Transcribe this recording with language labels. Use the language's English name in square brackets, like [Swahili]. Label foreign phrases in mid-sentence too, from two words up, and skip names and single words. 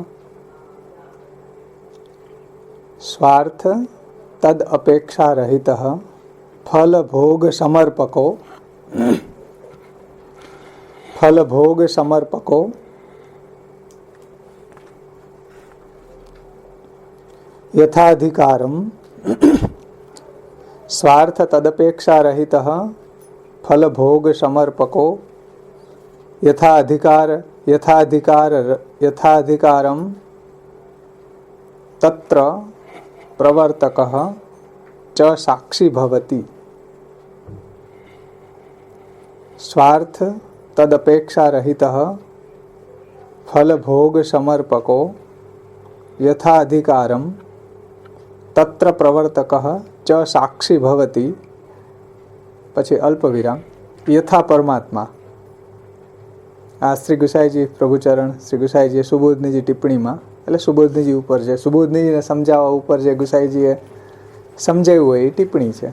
[Sanskrit] स्वार्थ तद् अपेक्षा रहित फल भोग समर्पको, फल भोग समर्पको यथाधिकारं स्वार्थ तदपेक्षा रहितः फल भोग समर्पको यथाधिकारं तत्र प्रवर्तकः च साक्षी भवति। स्वार्थ तदपेक्षा रहितः फल भोग समर्पको यथाधिकारं तत्र प्रवर्तकः च साक्षी भवति। [Gujarati] પછી અલ્પવિરામ યથા પરમાત્મા. આ શ્રી ગુસાઈજી પ્રભુચરણ શ્રી ગુસાઈજીએ સુબોધનીજી ટિપ્પણીમાં એટલે સુબોધનીજી ઉપર છે, સુબોધનીજીને સમજાવવા ઉપર જે ગુસાઈજીએ સમજાવ્યું હોય એ ટિપ્પણી છે.